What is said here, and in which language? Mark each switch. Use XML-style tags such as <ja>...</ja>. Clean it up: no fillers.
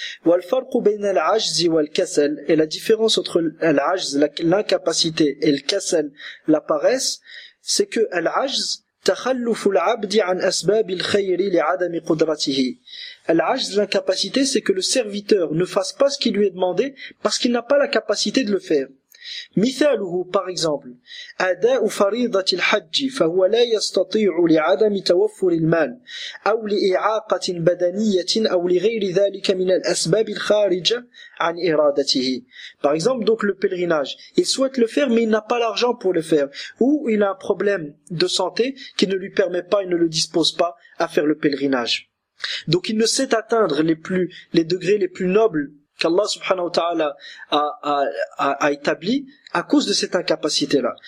<ar>وَالْفَرْقُ بَيْنَ الْعَجْزِ وَالْكَسَلِ,</ar> <fr>et la différence entre l'ajz, l'incapacité, et le kassel, la paresse, c'est que l'ajz,</fr> <ar>تَخَلُّفُ الْعَبْدِ عَنْ أَسْبَابِ الْخَيْرِ لِعَدَمِ قُدْرَتِهِ.</ar> <fr>L'ajz, l'incapacité, c'est que le serviteur ne fasse pas ce qui lui est demandé parce qu'il n'a pas la capacité de le faire.</fr> <ar>مثاله,</ar> <fr>par exemple,</fr> <ar>أَدَاءُ فَرِيضَةِ الْحَجِّ فَهُوَ لَا يَسْتَطِيعُ لِعَدَمِ تَوَفُّرِ الْمَالِ أَوْ لِإِعَاقَةٍ بَدَنِيَّةٍ أَوْ لِغَيْرِ ذَلِكَ مِنَ الْأَسْبَابِ الْخَارِجَةِ عَنْ إِرَادَتِهِ.</ar> <fr>Par exemple, donc le pèlerinage, il souhaite le faire mais il n'a pas l'argent pour le faire, ou il a un problème de santé qui ne lui permet pas et ne le dispose pas à faire le pèlerinage. Donc il ne sait atteindre les degrés les plus nobles qu'Allah subhanahu wa ta'ala a établi à cause de cette incapacité-là.</fr>